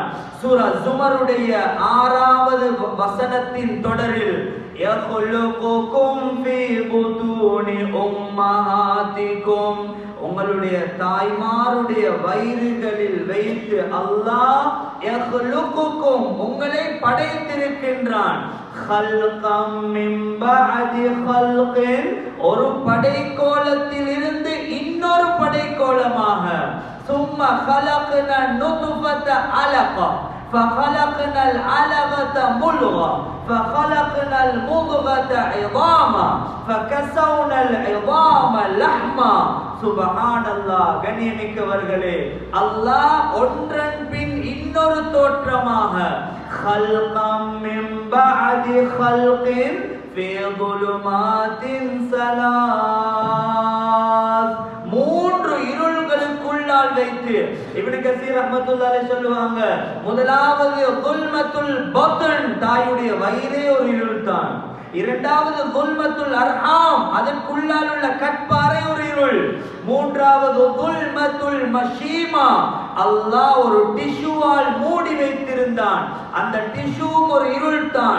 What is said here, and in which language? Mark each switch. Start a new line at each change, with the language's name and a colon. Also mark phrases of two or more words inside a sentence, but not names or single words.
Tamil: சூரா ஜுமருடைய 6வது வசனத்தின் தொடரில்,
Arabic: يخلقكم في بطون أمهاتكم,
Tamil: உங்களுடைய தாய்மாருடைய வயிறுகளில் வைத்து அல்லாஹ் யഖ்லுகுகும், உங்களை படைத்திருக்கின்றான்.
Arabic: خلقا من بعد خلق,
Tamil: ஒரு படைக்கோலத்தில் இருந்து இன்னொரு படைக்கோலமாக.
Arabic: ثم خلقنا النطفة علقة فخلقنا العلقة مضغة فخلقنا المضغة عظاما فكسونا العظام لحما.
Tamil: சுப்ஹானல்லாஹ். கண்ணியமிக்கவர்களே, அல்லாஹ் ஒன்றன் பின் இன்னொரு தோற்றமாக
Arabic: خلقا من بعد خلق في ظلمات ثلاث,
Tamil: 3 இருள்களுக்குள்ளால் வைத்து. இப்னு கஸீர்
Arabic: رحمة الله عليه
Tamil: சொல்லுவாங்க, முதலாவது
Arabic: ظلمة البطن,
Tamil: தாயுடைய வயிறே ஒரு இருள் தான். இரண்டாவது
Arabic: ظلمة الأرحام,
Tamil: அதற்குள்ளால் உள்ள கற்பாறை ஒரு இருள். மூன்றாவது
Arabic: ظلمة المشيمة,
Tamil: அல்லாஹ் ஒரு டிஷ்யூவால் மூடி வைத்திருந்தான், அந்த டிஷ்யூவும் ஒரு இருள் தான்.